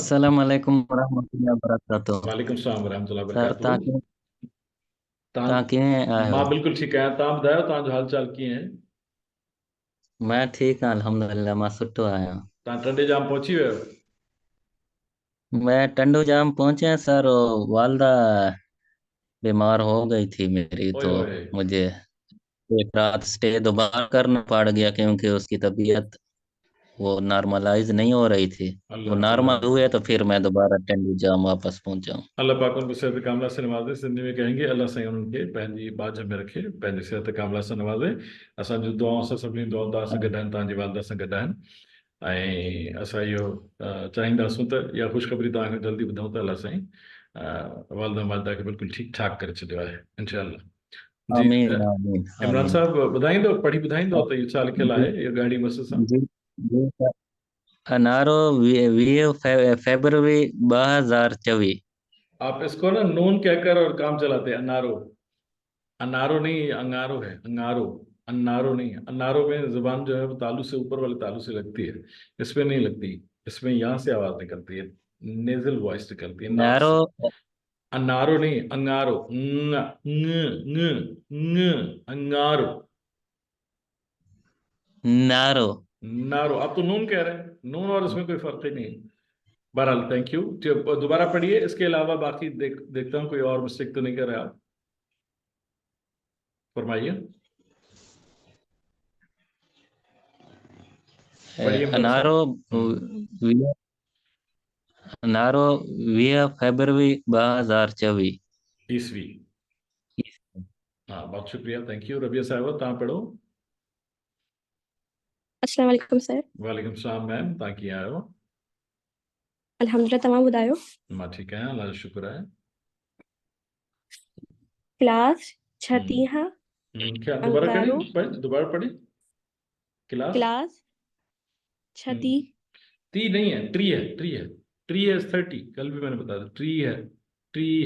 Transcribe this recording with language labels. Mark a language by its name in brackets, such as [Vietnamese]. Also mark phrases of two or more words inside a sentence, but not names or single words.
[Arabic] السلام عليكم ورحمة الله وبركاته. وعليكم السلام ورحمة الله सर وبركاته. [Sindhi] तव्हां कीअं आहियो? मां बिल्कुलु ठीकु आहियां. तव्हां ॿुधायो तव्हांजो हाल चाल कीअं आहे? मैं ठीक आहियां अल्हम्दुलिल्लाह. मां सुठो आहियां. तव्हां टंडे जाम पहुची वियो? [Urdu] میں ٹنڈو جام پہنچے سر. والدہ بیمار ہو گئی تھی میری, اوئے تو اوئے. مجھے ایک رات اسٹے دوبارہ کرنا پڑ گیا کیونکہ اس کی طبیعت وہ نارملائز نہیں ہو رہی تھی. وہ اللہ نارمل اللہ ہوئے تو پھر میں دوبارہ ٹنڈو جام واپس پہنچا. اللہ پاک ان کو صحت کاملہ سے نوازے. سندھی میں کہیں گے [Sindhi] अल्लाह साईं उनखे पंहिंजी बाझ में रखे, पंहिंजी सेहत कामला सां नवाज़े. असांजो दुआऊं सां सभिनी दुआऊं तव्हां सां गॾु आहिनि, तव्हांजी वालदा सां गॾु आहिनि. ऐं असां इहो चाहींदासूं त इहा ख़ुशख़बरी तव्हांखे जल्दी ॿुधूं त अल्लाह साईं वालदा वालदा खे बिल्कुलु ठीकु ठाक करे छॾियो आहे इंशाअल्लाह. जी आमीन आमीन इमरान आमीन. साहब ॿुधाईंदो, पढ़ी ॿुधाईंदो त इहो छा लिखियलु जी आहे इहो ॻाढ़ी बस सां? जी जी सर. अनारो 20 फरवरी 2024. [Urdu] آپ اس کو نا نون کہہ کر اور کام چلاتے ہیں. انارو، انارو نہیں، انگارو ہے. انگارو، انارو نہیں ہے. انارو میں زبان جو ہے وہ تالو سے، اوپر والے تالو سے لگتی ہے، اس میں نہیں لگتی. اس میں یہاں سے آواز نکلتی ہے، نیزل وائس نکلتی ہے ناک نارو سے۔ انارو نہیں, انگارو۔ نہ انگارو. نارو. نارو. آپ تو نون کہہ رہے ہیں. نون اور اس میں کوئی فرق ہی نہیں. بہرحال [English] thank you. [Urdu] دوبارہ پڑھیے. اس کے علاوہ باقی دیکھتا ہوں کوئی اور مسٹیک تو نہیں کر رہے آپ. فرمائیے. [Sindhi] अनारो अनारो 20 फरवरी 2024 [Urdu] عیسوی۔ ہاں بہت شکریہ. [English] thank you. [Urdu] रबिया साहब [Sindhi] तव्हां पढ़ो. [Arabic] السلام عليكم सर. وعليكم السلام मैम. [Sindhi] तव्हां कीअं आहियो? अल्हम्दुलिल्लाह. तव्हां ॿुधायो? मां ठीकु आहियां, अल्लाह जो शुक्र आहे. [English] class 36 [Urdu] کیا دوبارہ انگارو. کریں؟ دوبارہ پڑھی. [English] class 36. [Urdu] ٹی نہیں ہے، ٹری ہے۔ ٹری ہے۔ ٹری ہے 30. کل بھی میں نے بتایا تھا۔ ٹری ہے۔ ٹری ہے.